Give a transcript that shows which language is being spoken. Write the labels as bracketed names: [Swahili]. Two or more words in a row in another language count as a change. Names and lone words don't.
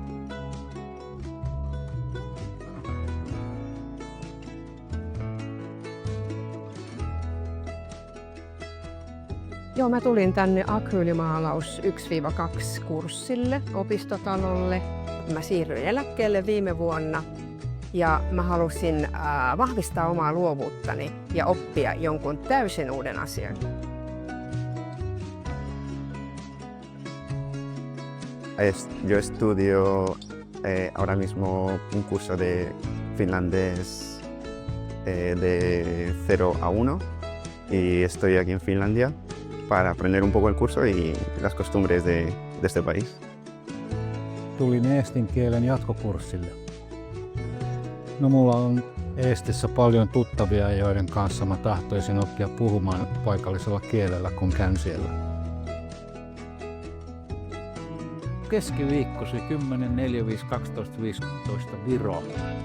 [Finnish] Joo, mä tulin tänne akryylimaalaus 1-2 kurssille opistotalolle. Mä siirryin eläkkeelle viime vuonna ja mä halusin vahvistaa omaa luovuuttani ja oppia jonkun täysin uuden asian. [Spanish] Yo estudio ahora mismo un curso de finlandés de 0 a 1 y estoy aquí en Finlandia para aprender un poco el curso y las costumbres de este país. [Finnish] Tulin eestin kielen jatkokurssille. No, mulla on Eestissä paljon tuttavia, joiden kanssa mä tahtoisin oppia puhumaan paikallisella kielellä, kun käyn siellä. Keskiviikkosi 10, 4, 5, 12, 15 Viro täällä.